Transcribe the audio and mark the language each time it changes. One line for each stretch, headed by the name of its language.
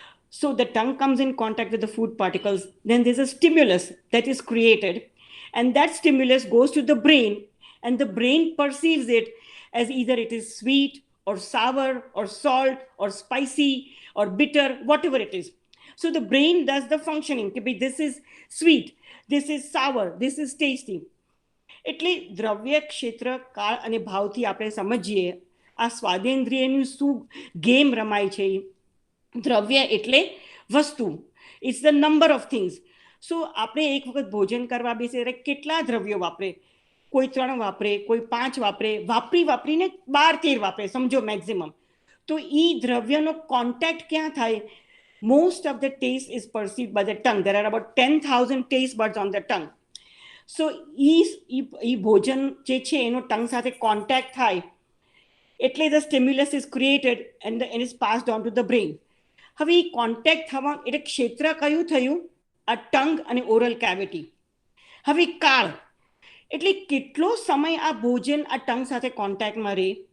English: So the tongue comes in contact with the food particles, then there's a stimulus that is created, and that stimulus goes to the brain, and the brain perceives it as either it is sweet or sour or salt or spicy or bitter, whatever it is. So the brain does the functioning. This is sweet, this is sour, this is tasty.
Gujarati: એટલે દ્રવ્ય ક્ષેત્ર કાળ અને ભાવથી આપણે સમજીએ આ સ્વાદેન્દ્રિયનું શું ગેમ રમાય છે. દ્રવ્ય એટલે વસ્તુ,
English: It's the number of things.
Gujarati: સો આપણે એક વખત ભોજન કરવા બેસીએ ત્યારે કેટલા દ્રવ્યો વાપરે? કોઈ 3 વાપરે, કોઈ 5 વાપરે, વાપરીને 12-13 વાપરે, સમજો મેક્સિમમ. તો એ દ્રવ્યનો કોન્ટેક્ટ ક્યાં થાય?
English: Most of the taste is perceived by the tongue. There are about 10,000 taste buds on the tongue.
Gujarati: સો એ ભોજન જે છે એનો ટંગ સાથે કોન્ટેક્ટ થાય એટલે
English: The stimulus is created and is passed on to the brain.
Gujarati: હવે એ કોન્ટેક્ટ થવા એટલે ક્ષેત્ર કયું થયું? આ ટંગ અને ઓરલ કેવિટી. હવે કાળ એટલે કેટલો સમય આ ભોજન આ ટંગ સાથે કોન્ટેક્ટમાં રહે?